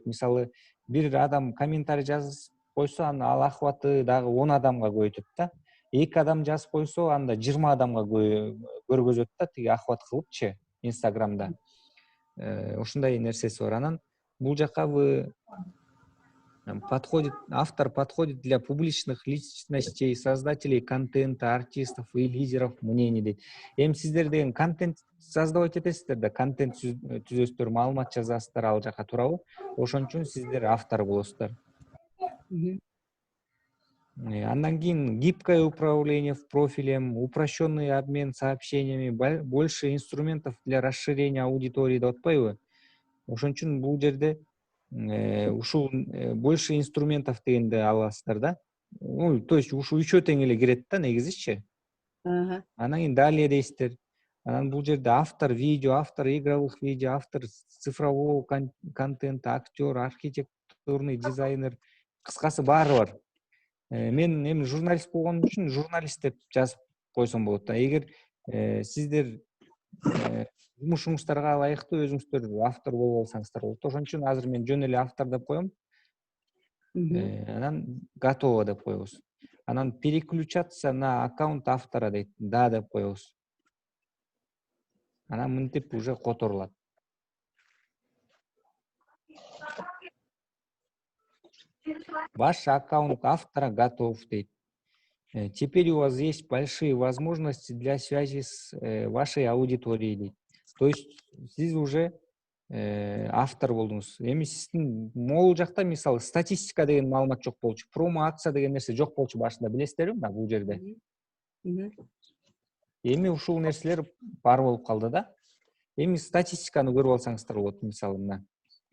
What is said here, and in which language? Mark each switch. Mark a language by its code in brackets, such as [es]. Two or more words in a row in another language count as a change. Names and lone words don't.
[ky] Мисалы, бир адам комментарий жазып койсо, ал охваты дагы 10 адамга көбөйтөт да. 2 адам жазып койсо, анда 20 адамга көргөзөт да, тиги охват кылыпчы Инстаграмда. Ушундай нерсеси бар. Анан бул жакка автор [ru] подходит для публичных личностей, создателей контента, артистов и лидеров мнений дейт. [ky] Эми сиздер деген [ru] контент создавать [ky] этесиздер да, контент түзөсүздөр, маалымат жазасыздар ал жака, туурабы? Ошон үчүн сиздер автор болосуздар. Андан кийин [ru] гибкое управление в профилем, упрощенный обмен сообщениями, больше инструментов для расширения аудитории [ky] деп атпайбы? Ошон үчүн бул жерде ушул [ru] больше инструментов [ky] дегенди аласыздар да. [ru] То есть [ky] ушул үчөө тең эле кирет да негизичи. Анан кийин далее дейсиздер. Анан бул жерде [ru] автор видео, автор игровых видео, автор цифрового контента, актер, архитектурный дизайнер, [ky] кыскасы баары бар. Мен эми журналист болгон үчүн журналист деп жазып койсом болот да. Эгер сиздер жумушуңуздарга ылайыктуу өзүңүздөр автор болуп алсаңыздар болот. Ошон үчүн азыр мен жөн эле автор деп коем. Анан готово деп коебуз. Анан [ru] переключаться на аккаунт автора [ky] дейт. Да деп коебуз. Анан мынтип уже которулат. [ru] Ваш аккаунт автора готов дейт. Теперь у вас есть большие возможности для связи с вашей аудиторией дейт. То есть [ky] сиз уже автор болдуңуз. Эми сиздин могул жакта мисалы статистика деген маалымат жок болчу, [ru] промо акция [ky] деген нерсе жок болчу башында, билесиздерби мына бул жерде. Эми ушул нерселер бар болуп калды да. Эми статистиканы көрүп алсаңыздар болот, мисалы мына.